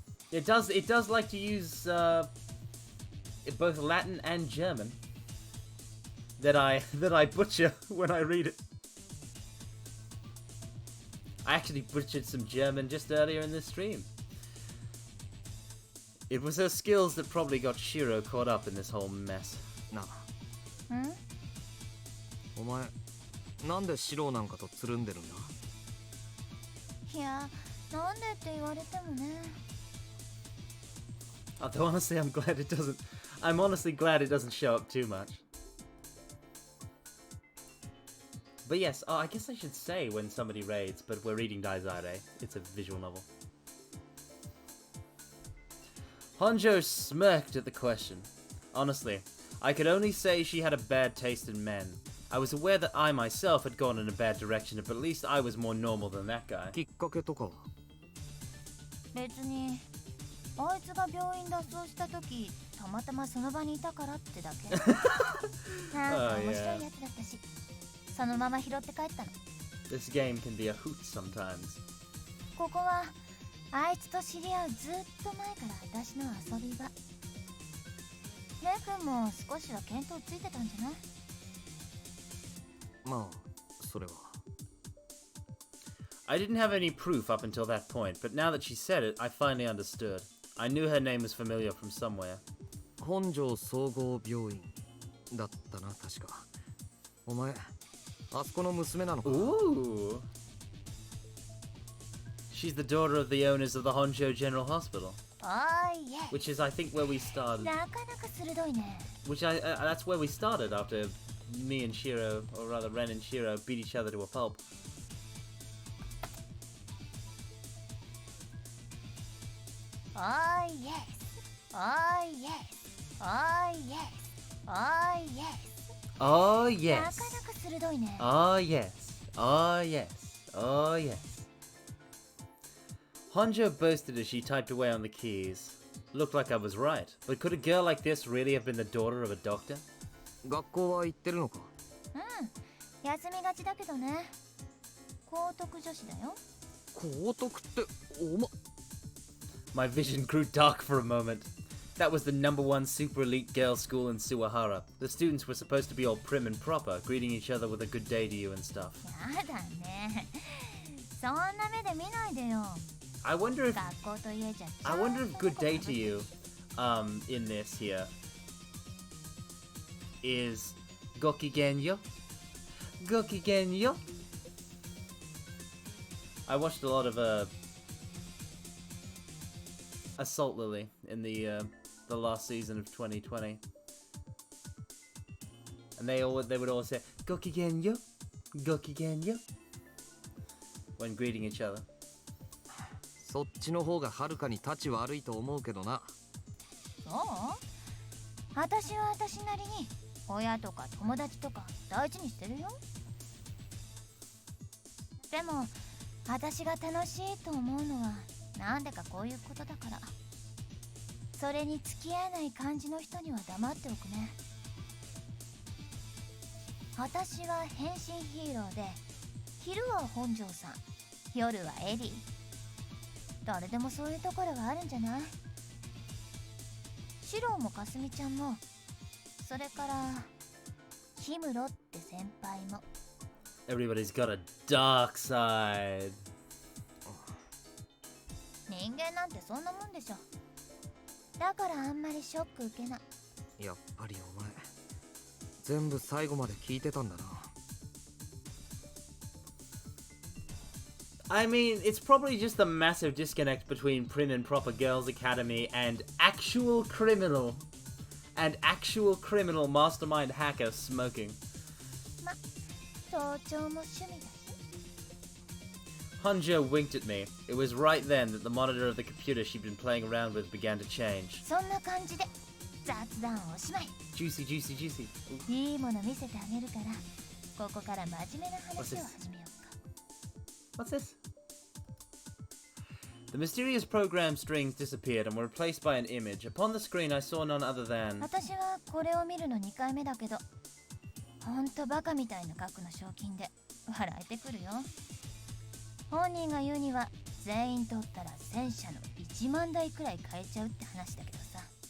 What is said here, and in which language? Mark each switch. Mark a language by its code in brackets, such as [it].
[en] It does like to use both Latin and German that I butcher when I read it. I actually butchered some German just earlier in this stream. It was her skills that probably got Shiro caught up in this whole mess. [ja] なあ。ん？お前なんでシローなんかとつるんでるんだ？いや、なんでって言われてもね。 [en] Although honestly, I'm honestly glad it doesn't show up too much. But yes, I guess I should say when somebody raids, but we're reading Daizare. It's a visual novel. Honjo smirked at the question. Honestly, I could only say she had a bad taste in men. I was aware that I myself had gone in a bad direction, but at least I was more normal than that guy. [ja] きっかけとかは？別にあいつが病院脱走した時たまたまその場にいたからってだけ。なんか面白いやつだったし、そのまま拾って帰ったの。 [en] This game can be a hoot sometimes. [ja] ここはあいつと知り合うずっと前から私の遊び場。レイ君も少しは見当ついてたんじゃない？まあ、それは。 [en] I didn't have any proof up until that point, but now that she said it, I finally understood. I knew her name was familiar from somewhere. [ja] 本庄総合病院だったな、確か。お前、あそこの娘なのか？ [en] Ooh! She's the daughter of the owners of the Honsho General Hospital, おーいえ。 which is, I think, where we started. [ja] なかなか鋭いね。 [en] That's where we started after me and Shiro, or rather Ren and Shiro, beat each other to a pulp. Oh yes, oh yes, oh yes, oh yes. Oh [ja] な [en] yes. [ja] かなか鋭いね。 [en] Oh yes. Oh yes. Oh yes. Honjo boasted as she typed away on the keys. Looked like I was right, but could a girl like this really have been the daughter of a doctor? [ja] 学校は行ってるのか？うん、休みがちだけどね。高徳女子だよ。高徳っておま。 [en] My vision grew dark for a moment. That was the #1 super elite girls' school in Suwahara. The students were supposed to be all prim and proper, greeting each other with a good day to you and stuff. [ja] やだね。そんな目で見ないでよ。 [en] I wonder if [ja] 学校といえじゃ。 [en] I wonder if good day to you in this here is Gokigenyo? Gokigenyo? I watched a lot of Assault Lily in the last season of 2020. And they would all say Gokigenyo? Gokigenyo? When greeting each other. [ja] そっちの方がはるかに立ち悪いと思うけどな。そう？私は私なりに親とか友達とか大事にしてるよ。でも私が楽しいと思うのはなんでかこういうことだから。それに付き合えない感じの人には黙っておくね。私は変身ヒーローで、昼は本庄さん、夜はエリー。誰でもそういうところがあるんじゃない？シロもかすみちゃんも、それからヒムロって先輩も。 [en] Everybody's got a dark side. [ja] 人間なんてそんなもんでしょ。だからあんまりショック受けない。やっぱりお前、全部最後まで聞いてたんだな。 [en] I mean, it's probably just the massive disconnect between Prim and Proper Girls Academy and actual criminal mastermind hacker smoking. [ja] ま、早朝も趣味だし。 [en] Honjo winked at me. It was right then that the monitor of the computer she'd been playing around with began to change. [ja] そんな感じで雑談おしまい。 [en] Juicy, juicy, juicy. Ooh. [ja] いいもの見せてあげるから、ここから真面目な話を始めようか。 [en] What's this? The mysterious program strings disappeared and were replaced by an image. Upon the screen, I saw none other than... [ja] 私はこれを見るの2回目だけど、ほんとバカみたいな額の賞金で笑えてくるよ。本人が言うには全員取ったら戦車の1万台くらい買えちゃうって話だけどさ。